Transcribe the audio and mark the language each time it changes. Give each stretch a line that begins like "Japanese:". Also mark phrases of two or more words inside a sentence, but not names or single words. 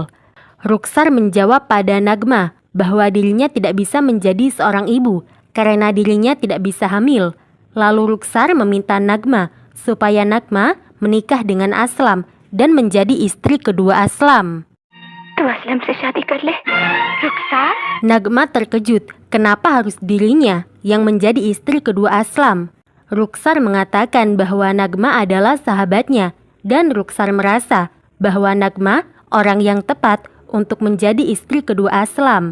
Indonesian: Rukhsar menjawab pada Nagma bahwa dirinya tidak bisa menjadi seorang ibu karena dirinya tidak bisa hamil. Lalu Rukhsar meminta Nagma supaya Nagma menikah dengan Aslam dan menjadi istri kedua Aslam.
Hindi: तू असलम से शादी कर ले, Rukhsar?
Indonesian: Nagma terkejut, kenapa harus dirinya yang menjadi istri kedua Aslam? Rukhsar mengatakan bahwa Nagma adalah sahabatnya dan Rukhsar merasa bahwa Nagma orang yang tepat untuk menjadi istri kedua Aslam.